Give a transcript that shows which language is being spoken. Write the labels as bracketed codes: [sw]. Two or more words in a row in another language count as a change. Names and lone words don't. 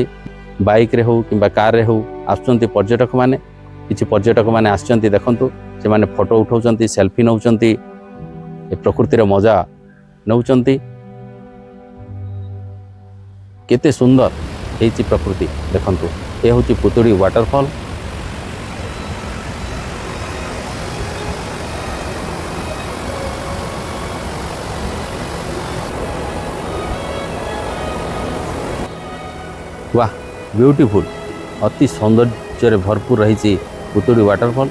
[or] ବାଇକ୍ରେ ହେଉ କିମ୍ବା କାର୍ରେ ହେଉ ଆସୁଛନ୍ତି ପର୍ଯ୍ୟଟକମାନେ। କିଛି ପର୍ଯ୍ୟଟକମାନେ ଆସିଛନ୍ତି, ଦେଖନ୍ତୁ ସେମାନେ ଫଟୋ ଉଠାଉଛନ୍ତି, ସେଲ୍ଫି ନେଉଛନ୍ତି, ଏ ପ୍ରକୃତିର ମଜା ନେଉଛନ୍ତି। କେତେ ସୁନ୍ଦର ହେଇଛି ପ୍ରକୃତି ଦେଖନ୍ତୁ। ଏ ହେଉଛି ପୁତୁଡ଼ି ୱାଟରଫଲ୍। ବାହ, ବ୍ୟୁଟିଫୁଲ, ଅତି ସୌନ୍ଦର୍ଯ୍ୟ ଭରପୂର ରହି ପୁତୁଡ଼ି ୱାଟରଫଲ୍।